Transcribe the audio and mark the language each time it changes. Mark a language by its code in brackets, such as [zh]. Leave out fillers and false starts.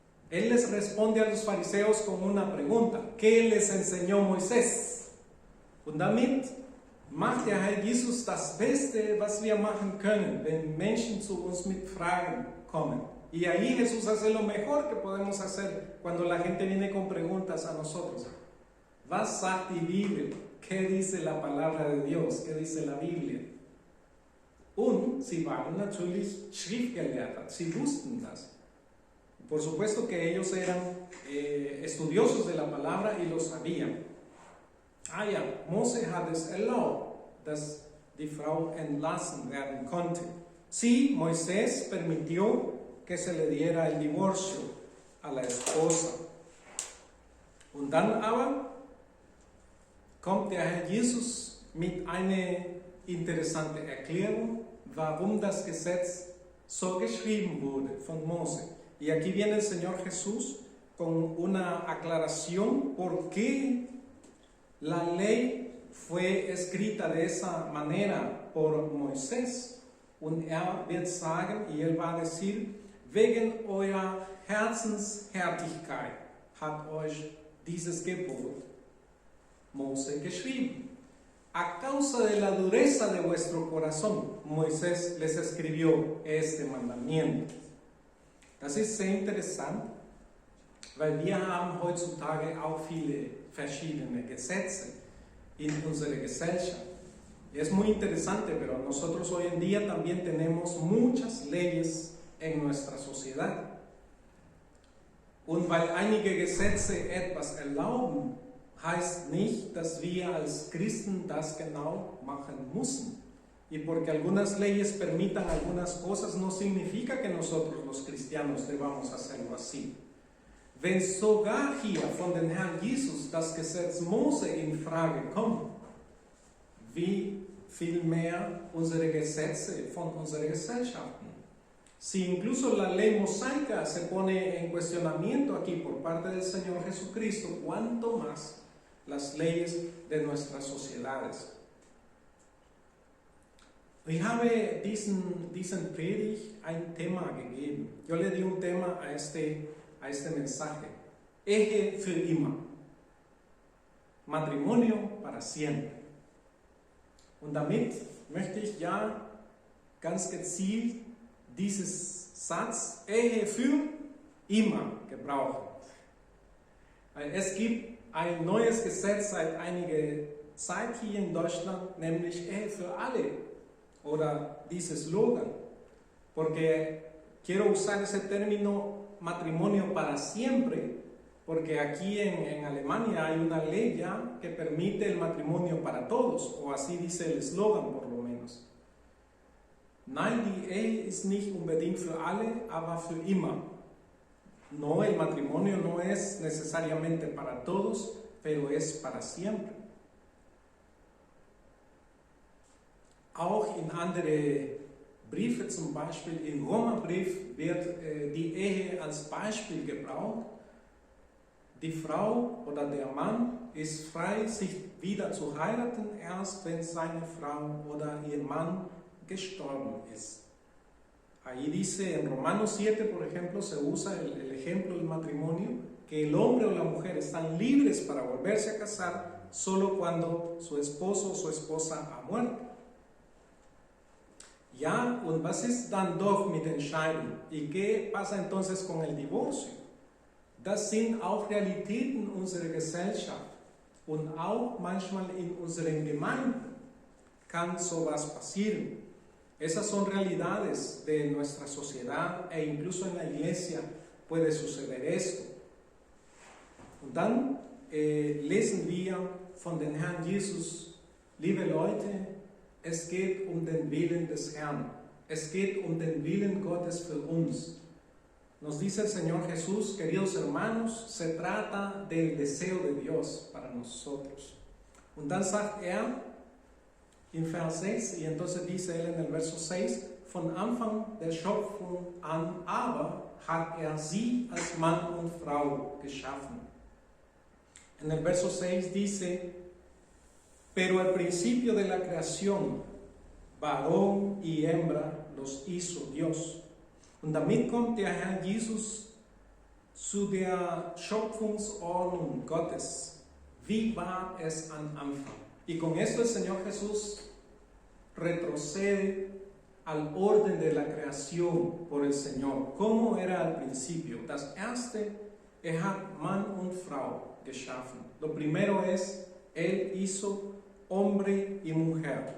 [es] Él les responde a los fariseos con una pregunta. ¿Qué les enseñó Moisés? [de] Und damit macht der Herr Jesus das Beste, was wir machen können, wenn Menschen zu uns mit Fragen kommen. [es] Y ahí Jesús hace lo mejor que podemos hacer cuando la gente viene con preguntas a nosotros. [de] Was sagt die Bibel? [es] ¿Qué dice la palabra de Dios? ¿Qué dice la Biblia? [de] Und sie waren natürlich Schriftgelehrter, sie wussten das. [es] Por supuesto que ellos eran estudiosos de la palabra y lo sabían. [de] Ja, Mose hat es erlaubt, dass die Frau entlassen werden konnte. [es] Sí, Moisés permitió que se le diera el divorcio a la esposa. [de] Und dann aber kommt der Herr Jesus mit einer interessanten Erklärung, warum das Gesetz so geschrieben wurde von Mose. [es] Y aquí viene el Señor Jesús con una aclaración por qué la ley fue escrita de esa manera por Moisés. [de] Und wird sagen, [es] y él va a decir, [de] wegen eurer Herzenshärtigkeit hat euch dieses Gebot Mose geschrieben. [es] A causa de la dureza de vuestro corazón, Moisés les escribió este mandamiento. [de] Das ist sehr interessant, weil wir haben heutzutage auch viele verschiedene Gesetze in unserer Gesellschaft. [es] Es muy interesante, pero nosotros hoy en día también tenemos muchas leyes en nuestra sociedad. [de] Und weil einige Gesetze etwas erlauben, heißt nicht, dass wir als Christen das genau machen müssen. [es] Y porque algunas leyes permitan algunas cosas, no significa que nosotros los cristianos debamos hacerlo así. [de] Wenn sogar hier von dem Herrn Jesus das Gesetz Mose in Frage kommt, wie viel mehr unsere Gesetze von unseren Gesellschaften. [es] Si incluso la ley mosaica se pone en cuestionamiento aquí por parte del Señor Jesucristo, ¿cuánto más las leyes de nuestras sociedades? [de] Ich habe diesen Predigt ein Thema gegeben. [es] Yo le di un tema a este mensaje. [de] Ehe für immer. [es] Matrimonio para siempre. [de] Und damit möchte ich ja ganz gezielt dieses Satz Ehe für immer gebrauchen. Es gibt ein neues Gesetz seit einiger Zeit hier in Deutschland, nämlich Ehe für alle. Oder dieses Slogan, [es] porque quiero usar ese término matrimonio para siempre, porque aquí en Alemania hay una ley ya que permite el matrimonio para todos, o así dice el eslogan por lo menos. [de] Nein, die Ehe ist nicht unbedingt für alle, aber für immer. [es] No, el matrimonio no es necesariamente para todos, pero es para siempre. [de] Auch in andere Briefe, zum Beispiel im Römerbrief, wird die Ehe als Beispiel gebraucht. Die Frau oder der Mann ist frei, sich wieder zu heiraten, erst wenn seine Frau oder ihr Mann gestorben ist. [es] Ahí dice, en Romanos 7, por ejemplo, se usa el ejemplo del matrimonio, que el hombre o la mujer están libres para volverse a casar solo cuando su esposo o su esposa ha muerto. [de] Ja, und was ist dann doch mit Entscheidung? [es] ¿Y qué pasa entonces con el divorcio? [de] Das sind auch Realitäten unserer Gesellschaft und auch manchmal in unseren Gemeinden kann sowas passieren. [es] Esas son realidades de nuestra sociedad e incluso en la iglesia puede suceder esto. [de] Und dann lesen wir von dem Herrn Jesus, liebe Leute, es geht um den Willen des Herrn. Es geht um den Willen Gottes für uns. [es] Nos dice el Señor Jesús, queridos hermanos, se trata del deseo de Dios para nosotros. [de] Und dann sagt in Vers 6, [es] y entonces dice él en el verso 6, [de] von Anfang der Schöpfung an aber hat sie als Mann und Frau geschaffen. [es] En el verso 6 dice, pero al principio de la creación, varón y hembra los hizo Dios. [de] Und damit kommt der Herr Jesus zu der Schöpfungsordnung Gottes. Wie war es am Anfang? [es] Y con esto el Señor Jesús retrocede al orden de la creación por el Señor. ¿Cómo era al principio? [de] Das erste, hat Mann und Frau geschaffen. [es] Lo primero es, él hizo hombre y mujer.